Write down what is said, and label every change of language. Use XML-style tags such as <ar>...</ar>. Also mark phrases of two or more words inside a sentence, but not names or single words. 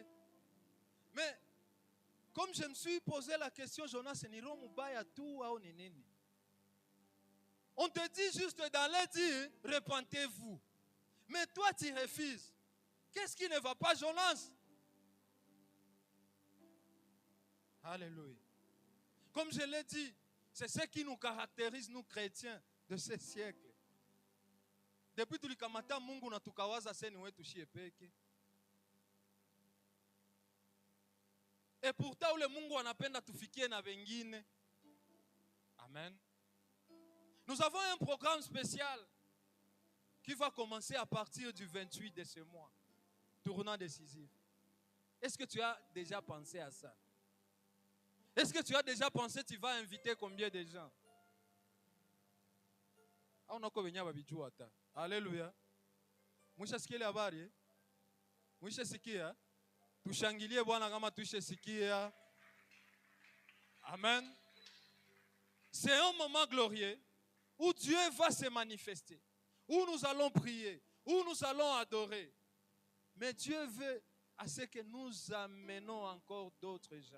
<fr>Mais comme je me suis posé la question, Jonas, on te dit juste d'aller dire, repentez-vous. Mais toi, tu refuses. Qu'est-ce qui ne va pas, Jonas? Alléluia. Comme je l'ai dit, c'est ce qui nous caractérise, nous chrétiens de ce siècle.</fr> <sw>Depuis tulikamata Mungu na tukawaza seni wetu shie peke.</sw> <fr>Et pourtant</fr> <sw>ule Mungu anapenda tufikie na wengine.</sw> <fr>Amen. Nous avons un programme spécial qui va commencer à partir du 28 de ce mois. Tournant décisif. Est-ce que tu as déjà pensé à ça? Est-ce que tu as déjà pensé tu vas inviter combien de gens? Alléluia.</fr> <sw>Mwisha sikia habari? Mwisha sikia? Tushangilie Bwana kama tushesikia.</sw> <fr>Amen. C'est un moment glorieux où Dieu va se manifester, où nous allons prier, où nous allons adorer. Mais Dieu veut à ce que nous amenons encore d'autres gens.</fr>